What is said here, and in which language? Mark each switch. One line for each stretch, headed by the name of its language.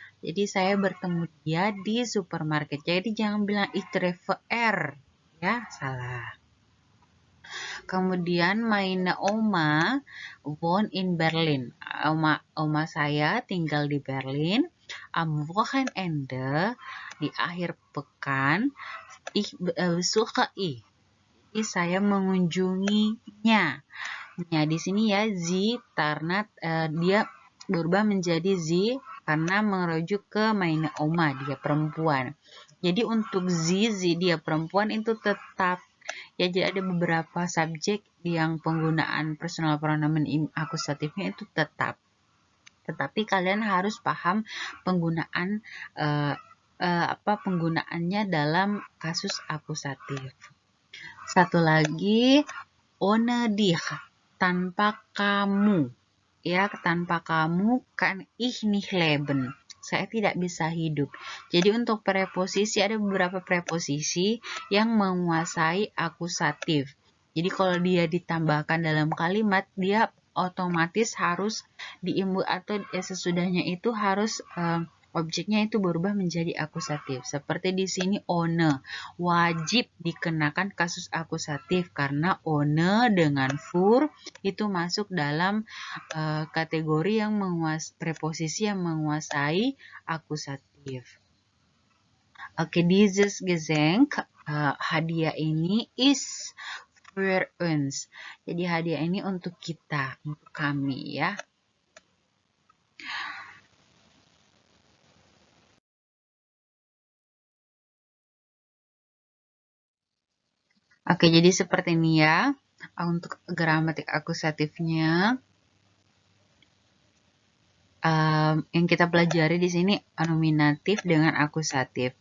Indonesian: Jadi saya bertemu dia di supermarket. Jadi jangan bilang
German: ich treffe er.
Indonesian: Ya, salah. Kemudian
German: meine Oma wohnt in Berlin.
Indonesian: Oma saya tinggal di Berlin.
German: Am Wochenende,
Indonesian: di akhir pekan,
German: ich besuche ich.
Indonesian: Jadi saya mengunjunginya. Nah, di sini ya sie karena dia berubah menjadi sie karena merujuk ke
German: meine Oma,
Indonesian: dia perempuan. Jadi untuk sie dia perempuan itu tetap. Ya, jadi ada beberapa subjek yang penggunaan personal pronomen akusatifnya itu tetap. Tetapi kalian harus paham penggunaan penggunaannya dalam kasus akusatif. Satu lagi,
German: ohne dich,
Indonesian: tanpa kamu. Ya, tanpa kamu
German: kan ich nicht leben.
Indonesian: Saya tidak bisa hidup. Jadi untuk preposisi ada beberapa preposisi yang menguasai akusatif. Jadi kalau dia ditambahkan dalam kalimat, dia otomatis harus diimbu atau sesudahnya itu harus objeknya itu berubah menjadi akusatif. Seperti di sini ohne, wajib dikenakan kasus akusatif karena ohne dengan fur itu masuk dalam kategori yang preposisi yang menguasai akusatif.
German: Oke, dieses Geschenk,
Indonesian: hadiah ini
German: is für uns.
Indonesian: Jadi hadiah ini untuk kita, untuk kami ya. Oke, jadi seperti ini ya. Untuk gramatik akusatifnya, yang kita pelajari di sini nominatif dengan akusatif.